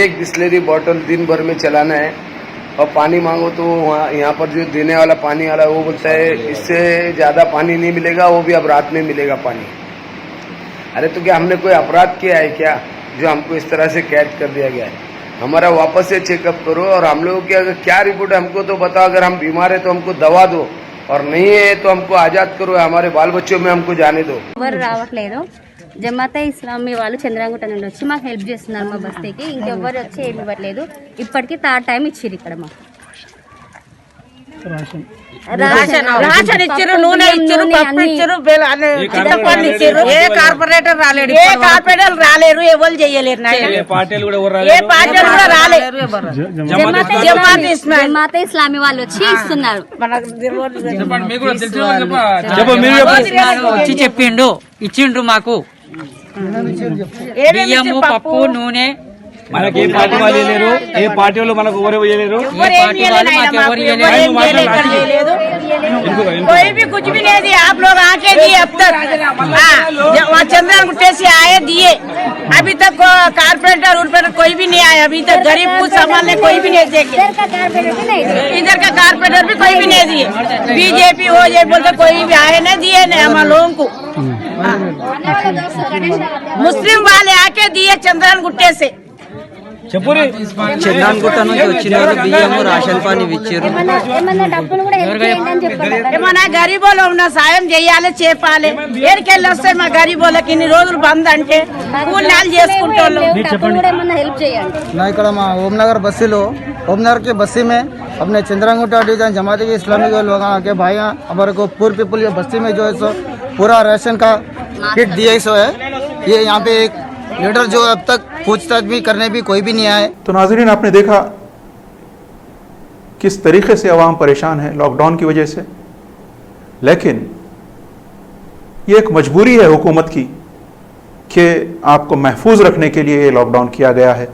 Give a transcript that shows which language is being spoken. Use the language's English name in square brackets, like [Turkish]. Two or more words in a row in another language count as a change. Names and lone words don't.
[Hindi] एक बिस्लेरी बॉटल दिन भर में चलाना है, और पानी मांगो तो वहाँ यहाँ पर जो देने वाला पानी वाला वो बोलता है इससे ज्यादा पानी नहीं मिलेगा, वो भी अब रात में मिलेगा पानी। अरे तो क्या हमने कोई अपराध किया है क्या जो हमको इस तरह से कैद कर दिया गया है। हमारा वापस से चेकअप करो, और हम लोगों की अगर क्या रिपोर्ट है हमको तो बताओ। अगर हम बीमार है तो हमको दवा दो, और नहीं है तो हमको आजाद करो, हमारे बाल बच्चों में हमको जाने दो। [Telugu] ఎవరు రావట్లేదు. జమాతే ఇస్లామీ వాళ్ళు చంద్రాంగుట్ట నుండి వచ్చి మాకు హెల్ప్ చేస్తున్నారు మా బస్తీకి. ఇంకెవ్వరు వచ్చి ఏమి ఇవ్వట్లేదు. ఇప్పటికి 3rd టైం ఇచ్చిర్రు ఇక్కడ మాకు. రాషన్ ఇచ్చారు, నూనె ఇచ్చారు, పప్పు ఇచ్చారు, చింతపండు ఇచ్చారు. ఏ కార్పొరేటర్ రాలేరు, ఎవరు చేయలేరు. ఏ పార్టీలు కూడా రాలేదు. జమాతే ఇస్లామీ వాళ్ళు వచ్చి ఇస్తున్నారు. వచ్చి చెప్పిండు, ఇచ్చిండ్రు మాకు బియ్యము, పప్పు, నూనె. మనకి ఏ పార్టీ వాళ్ళు లేరు, ఏ పార్టీ వాళ్ళు మనకు ఎవరు వేయలేరు. [Hindi] कोई भी कुछ भी नहीं दिया, आप लोग आके दिए अब तक। वहाँ चंद्रन गुट्टे से आए दिए, अभी तक कारपेंटर उर्पेंटर कोई भी नहीं आया। अभी तक गरीब को संभालने कोई भी नहीं देखे। इधर का कारपेंटर भी कोई भी नहीं दिए। बीजेपी हो जाए बोलते कोई भी आए नहीं दिए, नहीं हम लोगों को। मुस्लिम वाले आके दिए चंद्रन गुट्टे से। [Telugu] చంద్రాన్గుట్ట నుంచి వచ్చిన వాళ్ళు బియ్యము, రేషన్ పానీ ఇచ్చారు. ఏమన్నా గరీబోలో ఉన్న సాయం చేయాలి, చేపాలి. ఏరికెళ్ళి వస్తే మా గరీబోళ్ళకి ఇన్ని రోజులు బంద్ అంటే కూలినాలు చేసుకుంటాం. నా ఇక్కడ మా [Hindi] ओमनगर बस्सीలో ओमनगर के बस्सी में अपने चंद्रांगुट्टा डिवीजन जमात इस्लामी के लोग आके भाई हमारे को [English] poor people [Hindi] ये बस्ती में जो है सो पूरा राशन का किट दिए सो है। ये यहाँ पे एक लीडर जो अब तक पूछताछ भी करने भी कोई भी नहीं आए। तो नाज़रीन, आपने देखा किस तरीके से अवाम परेशान है लॉकडाउन की वजह से, लेकिन ये एक मजबूरी है हुकूमत की कि आपको महफूज रखने के लिए ये लॉकडाउन किया गया है।